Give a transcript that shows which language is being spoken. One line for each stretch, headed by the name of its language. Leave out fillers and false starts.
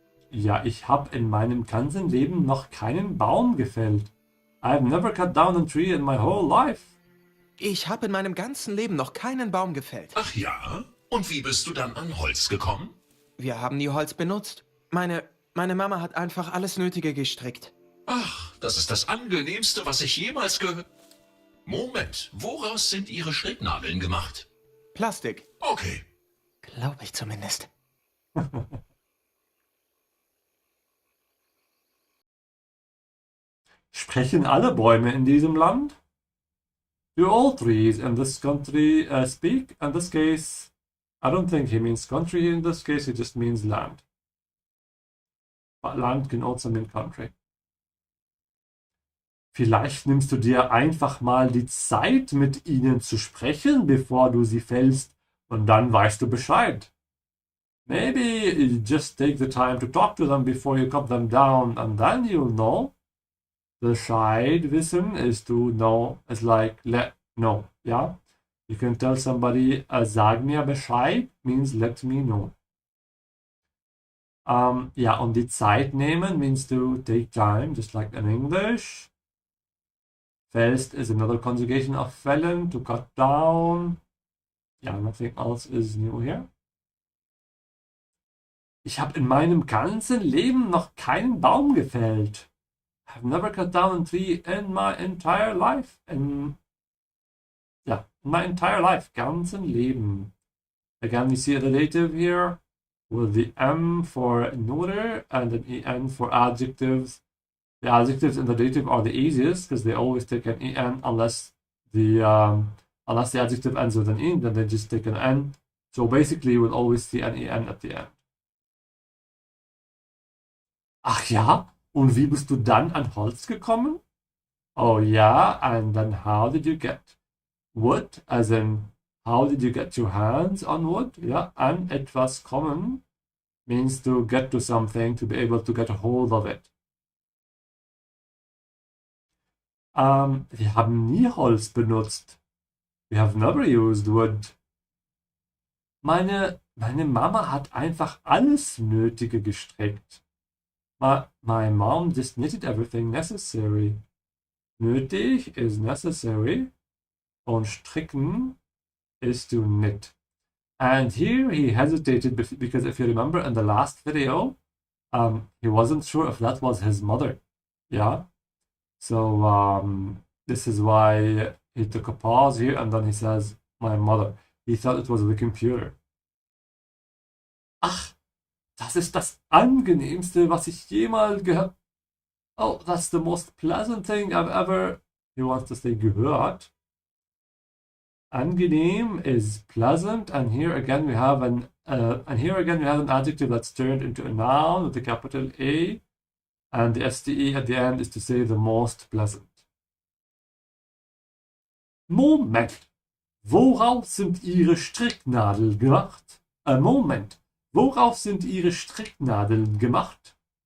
German: Ja, ich habe in meinem ganzen Leben noch keinen Baum gefällt.
English: I've never cut down a tree in my whole life.
German: Ich habe in meinem ganzen Leben noch keinen Baum gefällt. Ach ja? Und wie bist du dann an Holz gekommen? Wir haben nie Holz benutzt. Meine Mama hat einfach alles Nötige gestrickt. Ach, das ist das Angenehmste, was ich jemals gehört... Moment, woraus sind ihre Stricknadeln gemacht? Plastik. Okay. Glaube ich zumindest. Sprechen alle Bäume in diesem Land?
English: Do all trees in this country speak? In this case, I don't think he means country in this case, he just means land. But land can also mean country.
German: Vielleicht nimmst du dir einfach mal die Zeit, mit ihnen zu sprechen, bevor du sie fällst, und dann weißt du Bescheid.
English: Maybe you just take the time to talk to them before you cut them down, and then you'll know.
German: Bescheid wissen
English: is to know, is like let know, yeah? You can tell somebody,
German: sag mir Bescheid
English: means let me know.
German: Ja, und die Zeit nehmen
English: means to take time, just like in English. Fällst is another conjugation of fällen, to cut down. Yeah, nothing else is new here.
German: Ich habe in meinem ganzen Leben noch keinen Baum gefällt.
English: I've never cut down a tree in my entire life. In my entire life,
German: ganzen Leben.
English: Again, we see a relative here with the M for neuter and an EN for adjectives. The adjectives in the dative are the easiest because they always take an EN unless the adjective ends with an E, then they just take an N. So basically, you will always see an EN at the end.
German: Ach ja? Und wie bist du dann an Holz gekommen? Oh ja,
English: and then how did you get wood? As in, how did you get your hands on wood? Ja,
German: an etwas kommen
English: means to get to something, to be able to get a hold of it.
German: Wir haben nie Holz benutzt.
English: We have never used wood.
German: Meine Mama hat einfach alles Nötige gestrickt.
English: My mom just knitted everything necessary. Nötig is necessary.
German: Und stricken
English: is to knit. And here he hesitated because if you remember in the last video, he wasn't sure if that was his mother. Yeah. So this is why he took a pause here and then he says, my mother. He thought it was the computer.
German: Ach, das ist das Angenehmste, was ich jemals gehört.
English: Oh, that's the most pleasant thing I've ever. He wants to say gehört. Angenehm is pleasant, and here again we have an adjective that's turned into a noun with a capital A, and the STE at the end is to say the most pleasant.
German: Moment, worauf sind Ihre Stricknadeln gemacht? Moment, worauf sind Ihre Stricknadeln gemacht?